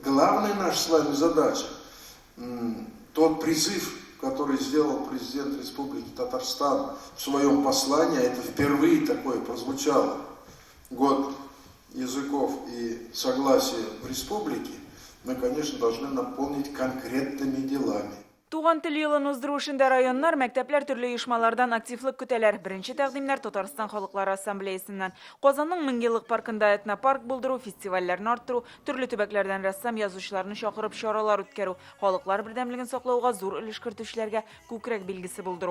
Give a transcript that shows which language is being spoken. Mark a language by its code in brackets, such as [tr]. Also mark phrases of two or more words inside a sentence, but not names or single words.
[ru] главная наша с вами задача, тот призыв, который сделал президент Республики Татарстан в своем послании, это впервые такое прозвучало, год языков и согласия в республике, мы, конечно, должны наполнить конкретными делами. [tt] Туган тел елын уздыру эшендә районнар, мәктәпләр төрле оешмалардан активлык көтәләр. Беренче тәкъдимнәр Татарстан Халыклары Ассамблеясыннан. Казанның Меңеллык паркында этнопарк булдыру, фестивальләрне арттыру, төрле төбәкләрдән рәссам язучыларны чакырып чаралар үткәрү, халыклар бердәмлеген саклауга зур өлеш кертүчеләргә күкрәк билгесе булдыру.